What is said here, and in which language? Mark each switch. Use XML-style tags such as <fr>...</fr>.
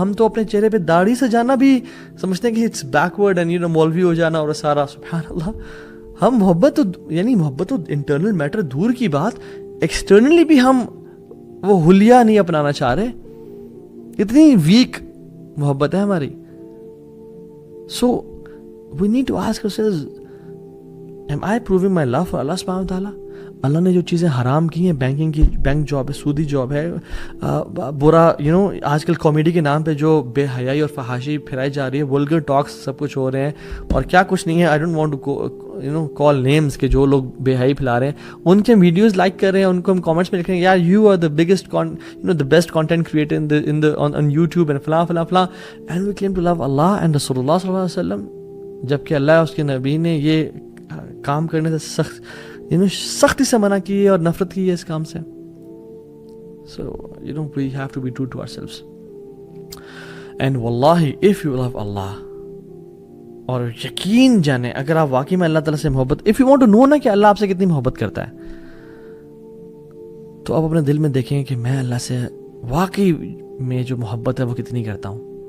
<ur>ہم تو اپنے چہرے پہ داڑھی سجانا بھی سمجھتے ہیں کہ</ur> <en>it's backward and you know</en> <ur>مولوی ہو جانا اور سارا. سبحان اللہ, ہم محبت تو انٹرنل میٹر دور کی بات, ایکسٹرنلی بھی ہم وہ حلیہ نہیں اپنانا چاہ رہے. اتنی ویک محبت ہے ہماری. سو</ur> <en>We need to ask ourselves, am I proving my love for Allah subhanahu wa ta'ala?</en> <ur>اللہ نے جو چیزیں حرام کی ہیں, بینکنگ کی, بینک جاب ہے, سودی جاب ہے, برا آج کل کامیڈی کے نام پہ جو بے حیائی اور فحاشی پھیلائی جا رہی ہے, ولگر ٹاکس سب کچھ ہو رہے ہیں اور کیا کچھ نہیں ہے.</ur> <en>I don't want to call names</en> <ur>کہ جو لوگ بے حیائی پھیلا رہے ہیں ان کے ویڈیوز لائک کر رہے ہیں, ان کو ہم کامنٹس میں لکھ رہے ہیں یار</ur> <en>you are the biggest the best content creator on YouTube and</en> <ur>فلاں فلاں فلاں,</ur> <en>and we claim to love</en> <ur>Allah and رسول اللہ صلی اللہ علیہ وسلم, جبکہ اللہ اس کے نبی نے یہ کام کرنے سے سختی سے منع کی ہے اور نفرت کی ہے اس کام سے.</ur> <en>So we have to be true to ourselves. And wallahi if you love Allah,</en> <ur>اور یقین جانے اگر آپ واقعی میں اللہ تعالیٰ سے محبت,</ur> <en>if you want to know</en> <ur>نا کہ اللہ آپ سے کتنی محبت کرتا ہے, تو آپ اپنے دل میں دیکھیں کہ میں اللہ سے واقعی میں جو محبت ہے وہ کتنی کرتا ہوں.</ur>